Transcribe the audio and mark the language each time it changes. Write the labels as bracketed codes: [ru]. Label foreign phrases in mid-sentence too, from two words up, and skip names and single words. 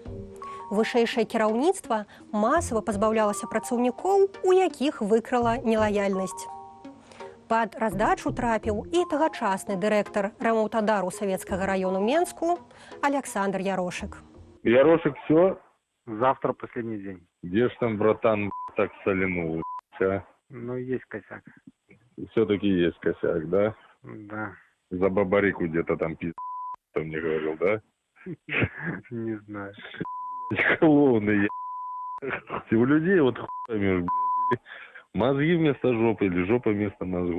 [be] Вышэйшае кіраўніцтва масава пазбаўлялася працаўнікоў, у якіх выкрала нелаяльнасць. Пад раздачу трапіў і тагачасны дырэктар рамонтадару Савецкага раёну Менску Александр Ярошек. [ru] Ярошек, все? Завтра последний день. Где ж там, братан, так соленул, а? Ну, есть косяк. Все-таки есть косяк, да? Да. За бабарику где-то там ты мне говорил, да? Не знаю. Клоуны, у людей вот хуями, Мозги вместо жопы или жопа вместо мозгов.